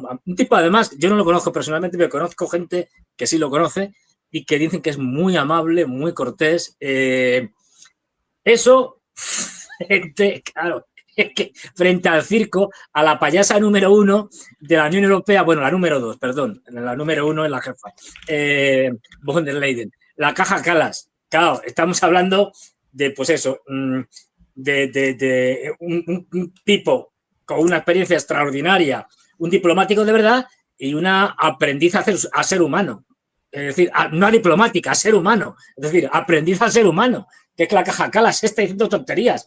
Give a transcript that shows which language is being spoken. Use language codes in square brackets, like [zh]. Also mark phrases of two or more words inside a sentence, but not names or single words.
[es] Un tipo, además, yo no lo conozco personalmente, pero conozco gente que sí lo conoce y que dicen que es muy amable, muy cortés. Eso, claro, es que frente al circo, a la payasa número 1 de la Unión Europea, bueno, la número 2, perdón, la número 1 es la jefa, von der Leyen, la Kaja Kallas. Claro, estamos hablando de, pues eso, de un tipo con una experiencia extraordinaria, un diplomático de verdad y una aprendiz a ser humano. Es decir, no a diplomática, a ser humano. Es decir, aprendiz a ser humano, que es la Kaja Kallas, está diciendo tonterías.